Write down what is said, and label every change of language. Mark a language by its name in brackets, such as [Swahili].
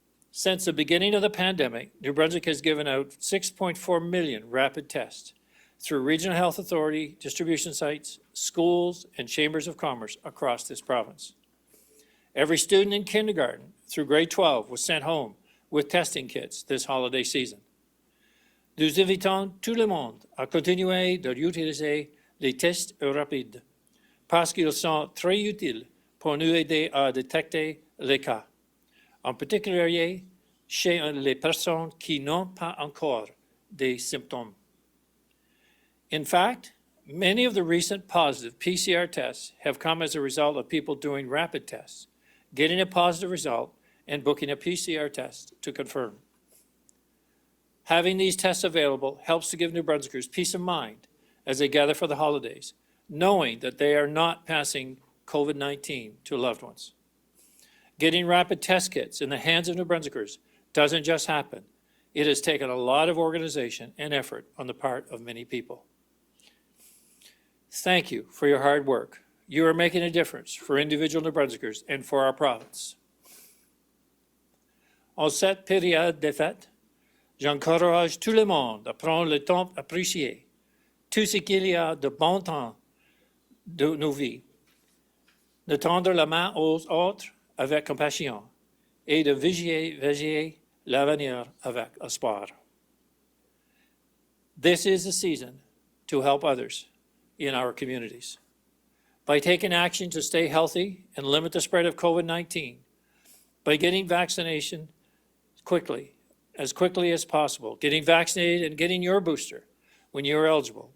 [English] Since the beginning of the pandemic, New Brunswick has given out 6.4 million rapid tests through regional health authority distribution sites, schools, and chambers of commerce across this province. Every student in kindergarten through grade 12 was sent home with testing kits this holiday season. [French] Nous invitons tout le monde à continuer d'utiliser les tests rapides parce qu'ils sont très utiles pour nous aider à détecter les cas, en particulier chez les personnes qui n'ont pas encore des symptômes. [English] In fact, many of the recent positive PCR tests have come as a result of people doing rapid tests, getting a positive result, and booking a PCR test to confirm. Having these tests available helps to give New Brunswickers peace of mind as they gather for the holidays, knowing that they are not passing COVID-19 to loved ones. Getting rapid test kits in the hands of New Brunswickers doesn't just happen. It has taken a lot of organization and effort on the part of many people. Thank you for your hard work. You are making a difference for individual New Brunswickers and for our province. [French] En cette période de fête, j'encourage tout le monde à prendre le temps d'apprécier tout ce qu'il y a de bon temps de nos vies, de tendre la main aux autres avec compassion et de vigier l'avenir avec espoir. [English] This is the season to help others in our communities. By taking action to stay healthy and limit the spread of COVID-19, by getting vaccination quickly as possible, getting vaccinated and getting your booster, when you are eligible.